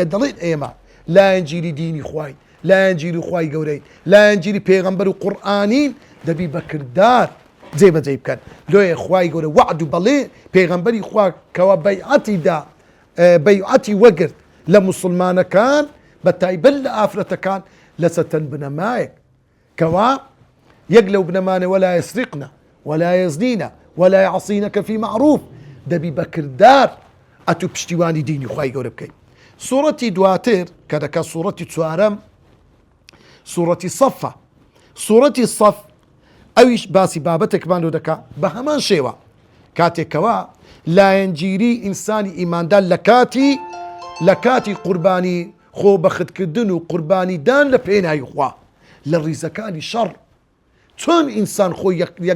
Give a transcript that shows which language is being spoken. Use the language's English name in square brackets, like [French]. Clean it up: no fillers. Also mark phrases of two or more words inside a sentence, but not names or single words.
[Central Kurdish] دەڵێن ئێمە لایەنگیری دینی خوای لایەنگیری خوای گەورەی لایەنگیری پێغەمبەر و قورئانین دەبی بەکردار جێبەجێ بکەن لۆیە خوای گەورە وعد و بەڵێ پێغەمبەری خوا کەوا بەیعەتیدا بەیعەتی وەگرت لە موسڵمانەکان بە تایبەت لە ئافرەتەکان لەسەر تەن بنەمایەک کەوا یەک لەو بنەمانە [Arabic] وەلا یەسرقنە ولا يزنين ولا يعصينك في معروف [Central Kurdish] دەبی بەکردار ئەتو پشتیوانی دینی خوای گەورە بکەیت سوورەتی دواتر کە دەکات سوورەتی چوارەم سوورەتی سەفە سوورەتی سەف ئەویش باسی بابەتێکمان لۆ دەکات بە هەمان شێوە کاتێکەوە لایەنگیری ئینسانی ئیماندار لە کاتی قوربانی خۆ بەختکردن و قوربانیدان لە پێناوی خوا لە ڕیزەکانی شەڕ چۆن ئینسان خۆی یەک